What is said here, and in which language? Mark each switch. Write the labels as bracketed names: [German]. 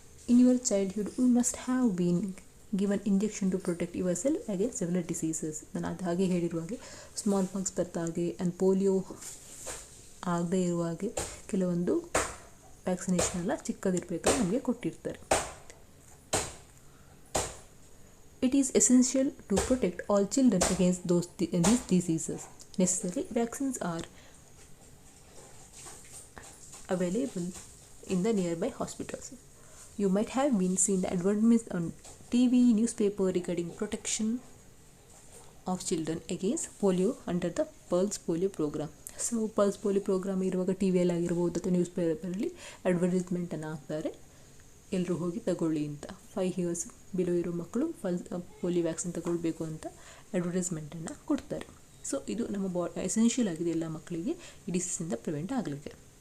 [English] In your childhood, you must have been given injection to protect yourself against several diseases. [Kannada] ನಾನು ಅದು ಹಾಗೆ ಹೇಳಿರುವ ಹಾಗೆ ಸ್ಮಾಲ್ ಪಾಕ್ಸ್ ಬರ್ತಾ ಹಾಗೆ ಆ್ಯಂಡ್ ಪೋಲಿಯೋ ಆಗದೇ ಇರುವ ಹಾಗೆ ಕೆಲವೊಂದು ವ್ಯಾಕ್ಸಿನೇಷನ್ ಎಲ್ಲ ಚಿಕ್ಕದಿರಬೇಕಾದ್ರೆ ನಮಗೆ ಕೊಟ್ಟಿರ್ತಾರೆ. [English] It is essential to protect all children against these diseases. Necessarily, vaccines are available in the nearby hospitals. You might have been seen the advertisements on TV, newspaper regarding protection of children against polio under the Pulse Polio program. [Kannada] So pulse polio program ಇರುವಾಗ T ವಿಯಲ್ಲಿ ಆಗಿರ್ಬೋದು ಅಥವಾ news ಪೇಪರಲ್ಲಿ ಅಡ್ವರ್ಟೈಸ್ಮೆಂಟನ್ನು ಹಾಕ್ತಾರೆ, ಎಲ್ಲರೂ ಹೋಗಿ ತಗೊಳ್ಳಿ ಅಂತ. 5 years ಬಿಲೋ ಇರೋ ಮಕ್ಕಳು ಪೋಲಿಯೋ ವ್ಯಾಕ್ಸಿನ್ ತಗೊಳ್ಬೇಕು ಅಂತ ಅಡ್ವರ್ಟೈಸ್ಮೆಂಟನ್ನು ಕೊಡ್ತಾರೆ. ಸೊ ಇದು ನಮ್ಮ ಎಸೆನ್ಷಿಯಲ್ ಆಗಿದೆ ಎಲ್ಲ ಮಕ್ಕಳಿಗೆ ಈ ಡಿಸೀಸಿಂದ ಪ್ರಿವೆಂಟ್ ಆಗಲಿಕ್ಕೆ.